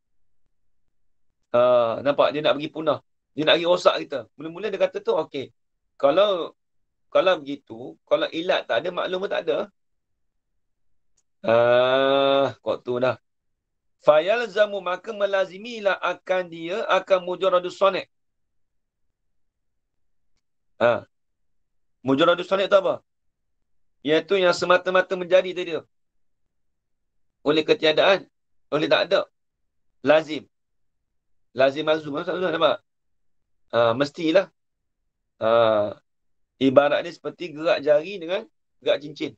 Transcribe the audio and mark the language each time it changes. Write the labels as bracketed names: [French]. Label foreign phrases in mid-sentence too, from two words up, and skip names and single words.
[Malay] Nampak? Dia nak pergi punah. Dia nak pergi rosak kita. Mula-mula dia kata tu, okey. Kalau begitu, kalau ilat tak ada, maklum pun tak ada. Kok tu dah. Fayalzamu, maka melazimilah akan dia, akan [Arabic] مجرد الصانع'. مجرد الصانع' [Malay] tu apa? Iaitu yang semata-mata menjadi tadi tu. Oleh ketiadaan, oleh tak ada. Lazim. Lazim mazum. Maksudnya nampak? Mestilah. Ibarat dia seperti gerak jari dengan gerak cincin.